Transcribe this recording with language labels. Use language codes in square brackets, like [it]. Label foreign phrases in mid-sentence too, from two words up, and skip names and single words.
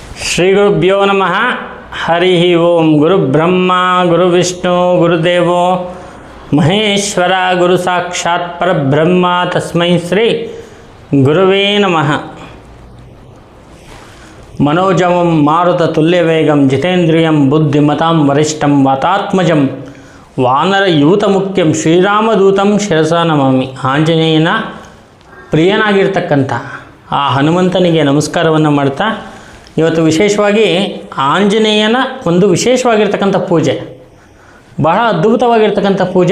[sa] ಶ್ರೀಗುರುಭ್ಯೋ ನಮಃ. ಹರಿ ಓಂ. ಗುರುಬ್ರಹ್ಮ ಗುರುವಿಷ್ಣು ಗುರುದೇವೋ ಮಹೇಶ್ವರ, ಗುರು ಸಾಕ್ಷಾತ್ ಪರಬ್ರಹ್ಮ, ತಸ್ಮೈ ಶ್ರೀ ಗುರುವೇ ನಮಃ. ಮನೋಜವಂ ಮಾರುತ ತುಲ್ಯವೇಗಂ ಜಿತೇಂದ್ರಿಯಂ ಬುದ್ಧಿಮತಾಂ ವರಿಷ್ಠಂ ವಾತಾತ್ಮಜಂ ವಾನರಯೂತ ಮುಖ್ಯಂ ಶ್ರೀರಾಮದೂತಂ ಶಿರಸ ನಮಾಮಿ. [kn] ಆಂಜನೇಯನ ಪ್ರಿಯನಾಗಿರ್ತಕ್ಕಂಥ ಆ ಹನುಮಂತನಿಗೆ ನಮಸ್ಕಾರವನ್ನು ಮಾಡ್ತಾ ಇವತ್ತು ವಿಶೇಷವಾಗಿ ಆಂಜನೇಯನ ಒಂದು ವಿಶೇಷವಾಗಿರ್ತಕ್ಕಂಥ ಪೂಜೆ, ಬಹಳ ಅದ್ಭುತವಾಗಿರ್ತಕ್ಕಂಥ ಪೂಜೆ.